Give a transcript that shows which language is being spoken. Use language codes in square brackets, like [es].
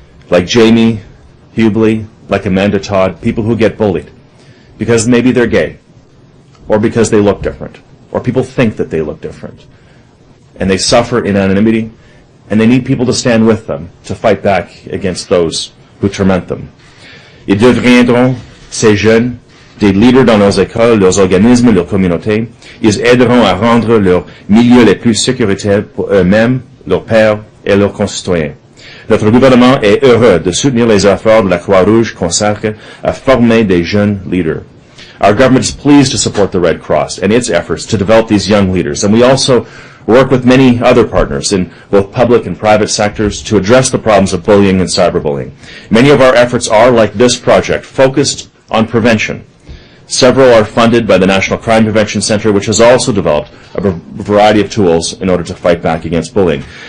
[en] Like Jamie, Hubley, like Amanda Todd, people who get bullied because maybe they're gay, or because they look different, or people think that they look different, and they suffer in anonymity, and they need people to stand with them to fight back against those who torment them. [fr] Ils deviendront, ces jeunes, des leaders dans leurs écoles, leurs organismes, leurs communautés. Ils aideront à rendre leurs milieux les plus sécuritaires pour eux-mêmes, leurs pairs et leurs concitoyens. Notre gouvernement est heureux de soutenir les efforts de la Croix-Rouge consacrés à former des jeunes leaders. [en] Our government is pleased to support the Red Cross and its efforts to develop these young leaders, and we also work with many other partners in both public and private sectors to address the problems of bullying and cyberbullying. Many of our efforts are, like this project, focused on prevention. Several are funded by the National Crime Prevention Centre, which has also developed a variety of tools in order to fight back against bullying.